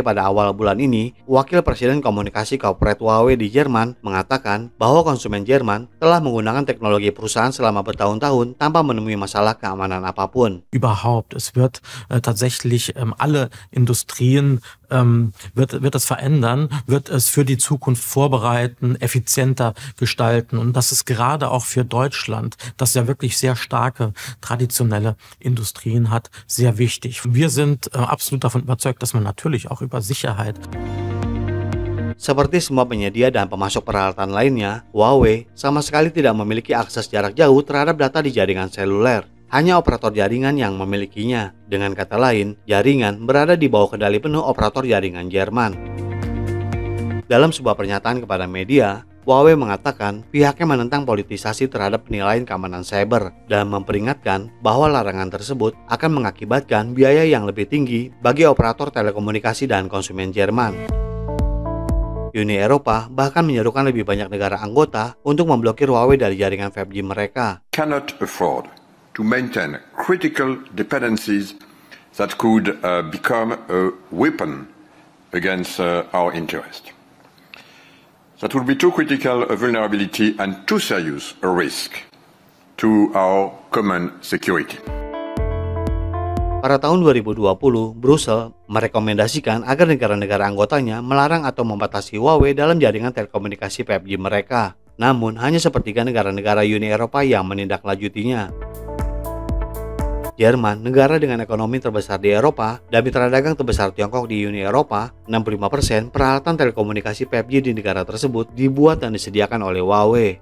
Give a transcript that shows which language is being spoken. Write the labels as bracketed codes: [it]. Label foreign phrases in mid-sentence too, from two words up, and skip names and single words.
[id] pada awal bulan ini, Wakil Presiden Komunikasi Corporate Huawei di Jerman mengatakan bahwa konsumen Jerman telah menggunakan teknologi perusahaan selama bertahun-tahun tanpa menemui masalah keamanan apapun. [de] Überhaupt, es wird tatsächlich alle Industrien wird es verändern, wird es für die Zukunft vorbereiten, effizienter gestalten. Und das ist gerade auch für Deutschland, das ja wirklich sehr starke traditionelle Industrien hat, sehr wichtig. Wir sind absolut davon überzeugt, dass man natürlich auch über Sicherheit. [id] Seperti semua penyedia dan pemasok peralatan lainnya, Huawei sama sekali tidak memiliki akses jarak jauh terhadap data di jaringan seluler. Hanya operator jaringan yang memilikinya. Dengan kata lain, jaringan berada di bawah kendali penuh operator jaringan Jerman. Dalam sebuah pernyataan kepada media, Huawei mengatakan pihaknya menentang politisasi terhadap penilaian keamanan cyber dan memperingatkan bahwa larangan tersebut akan mengakibatkan biaya yang lebih tinggi bagi operator telekomunikasi dan konsumen Jerman. Uni Eropa bahkan menyerukan lebih banyak negara anggota untuk memblokir Huawei dari jaringan 5G mereka. [en] Cannot afford to maintain critical dependencies that could become a weapon against our interest. That would be too critical a vulnerability and too serious a risk to our common security. [id] Pada tahun 2020, Brussels merekomendasikan agar negara-negara anggotanya melarang atau membatasi Huawei dalam jaringan telekomunikasi 5G mereka. Namun, hanya sepertiga negara-negara Uni Eropa yang menindaklanjutinya. Jerman, negara dengan ekonomi terbesar di Eropa dan mitra dagang terbesar Tiongkok di Uni Eropa, 65% peralatan telekomunikasi 5G di negara tersebut dibuat dan disediakan oleh Huawei.